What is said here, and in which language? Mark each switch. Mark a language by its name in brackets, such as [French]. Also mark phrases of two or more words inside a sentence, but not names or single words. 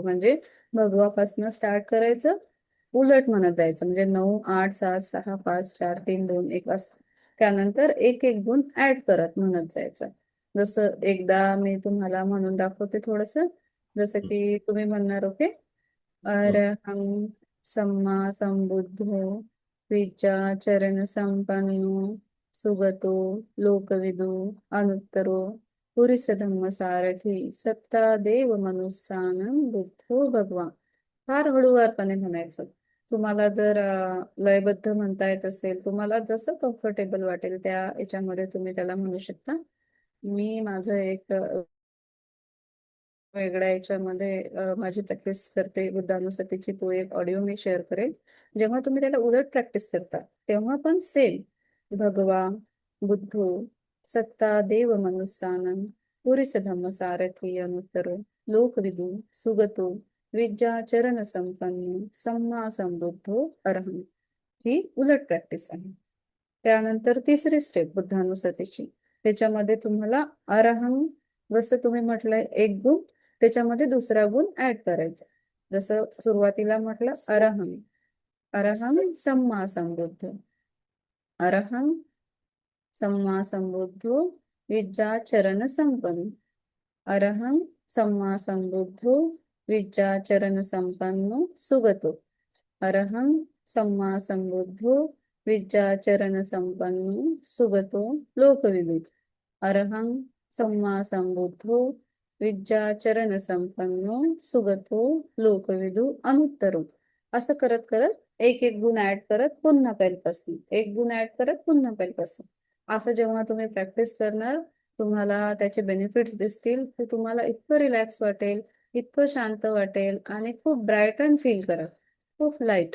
[Marathi] म्हणजे भगवापासनं स्टार्ट करायचं, उलट म्हणत जायचं. म्हणजे 9, 8, 7, 6, 5, 4, 3, 2, 1 असं. त्यानंतर एक एक गुण ऍड करत म्हणत जायचं. जसं एकदा मी तुम्हाला म्हणून दाखवते थोडस. जसं की तुम्ही म्हणणार ओके, [Pali] अरहं सम्मा संबुद्धो विचाचरण संपन्नो सुगतो लोकविदो अनुत्तरो पुरुष धम्म सारथी सत्ता देव मनुष्यानं बुद्धो भगवान. [Marathi] फार हळूवारपणे म्हणायचं. तुम्हाला जर लयबद्ध म्हणता येत असेल, तुम्हाला जसं कम्फर्टेबल वाटेल त्या याच्यामध्ये तुम्ही त्याला म्हणू शकता. मी माझं एक वेगळ्या याच्यामध्ये माझी प्रॅक्टिस करते बुद्धानुස්සतीची, तो एक ऑडिओ मी शेअर करेन. जेव्हा तुम्ही त्याला उलट प्रॅक्टिस करता तेव्हा पण सेम [Pali] भगवा बुद्धो सत्ता देव मनुष्यानं पुरुष धम्म सारथी अनुत्तरो लोकविदु सुगतो विद्या चरण संपन्न सम्मा संबुद्धो अरहं. [Marathi] ही उलट प्रॅक्टिस आहे. त्यानंतर तिसरी स्टेप बुद्धानुස්සतीची, त्याच्यामध्ये तुम्हाला अरहं, जसं तुम्ही म्हटलंय एक गुण, त्याच्यामध्ये दुसरा गुण ऍड करायचा. [Pali] जसं सुरुवातीला म्हटलं अरहं, अरहं सम्मा संबुद्ध, अरहं सम्मा संबुद्धो विद्याचरण संपन्न, अरहं सम्मा संबुद्धो विद्याचरण संपन्नो सुगतो, अरहं सम्मा संबुद्धो विद्याचरण संपन्नो सुगतो लोकविदु, अरहं सम्मा संबुद्धो विद्याचरण संपन्नो सुगतो लोकविदु अनुत्तरो. [Marathi] असं करत करत एक एक गुण ऍड करत पुन्हा पहिल्यापासून, एक गुण ऍड करत पुन्हा पहिल्यापासून. असं जेव्हा तुम्ही प्रॅक्टिस करणार, तुम्हाला त्याचे बेनिफिट्स दिसतील की तुम्हाला इतकं रिलॅक्स वाटेल, इतकं शांत वाटेल आणि खूप [English] brighten feel [Marathi] करा, खूप लाईट.